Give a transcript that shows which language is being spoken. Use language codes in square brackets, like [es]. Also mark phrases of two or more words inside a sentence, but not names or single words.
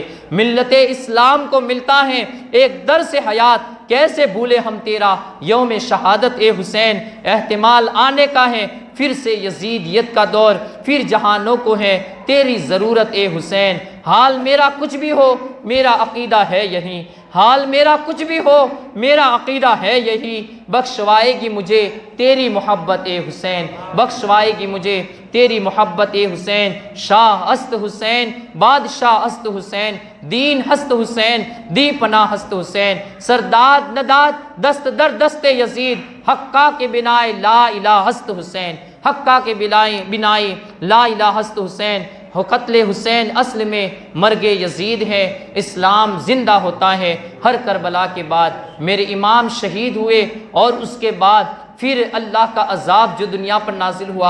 [ur] ملت اسلام کو ملتا ہے ایک درس حیات، کیسے بھولے ہم تیرا یوم شہادت اے حسین، احتمال آنے کا ہے پھر سے یزیدیت کا دور، پھر جہانوں کو ہے تیری ضرورت اے حسین۔ حال میرا کچھ بھی ہو میرا عقیدہ ہے یہی، حال میرا کچھ بھی ہو میرا عقیدہ ہے یہی، بخشوائے گی مجھے تیری محبت اے حسین، بخشوائے گی مجھے تیری محبت اے حسین۔ [fa] شاہ است حسین، بادشاہ است حسین، دین ہست حسین، دی پناہ ہست حسین، سرداد نداد دست در دست یزید، حقہ کے بنائے [ar] لا الہ [fa] ہست حسین، حقہ کے بنائے [ar] لا الہ [fa] ہست حسین۔ [ur] قتل حسین اصل میں مرگ یزید ہے، اسلام زندہ ہوتا ہے ہر کربلا کے بعد۔ میرے امام شہید ہوئے اور اس کے بعد پھر اللہ کا عذاب جو دنیا پر نازل ہوا۔